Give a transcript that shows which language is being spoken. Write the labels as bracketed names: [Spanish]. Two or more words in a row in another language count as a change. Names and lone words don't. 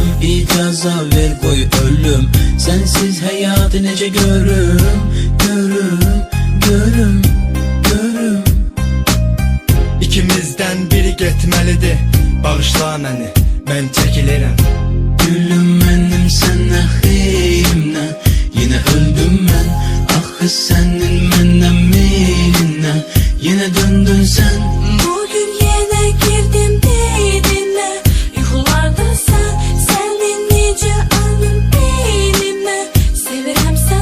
[Azerbaijani] İcaza ver koy ölüm, sensiz hayatı nece görüm. Görüm, görüm, görüm. İkimizden biri getməlidir, bağışla məni, mən çəkilirəm. [Turkish] Gülüm benim sana xeyrimle, yine öldüm ben. Ah senin benden meylinle, yine döndün sen. Bugün yine girdim beynine, yuxularda senin necə anım beynime, [Azerbaijani] sevirəm səndən.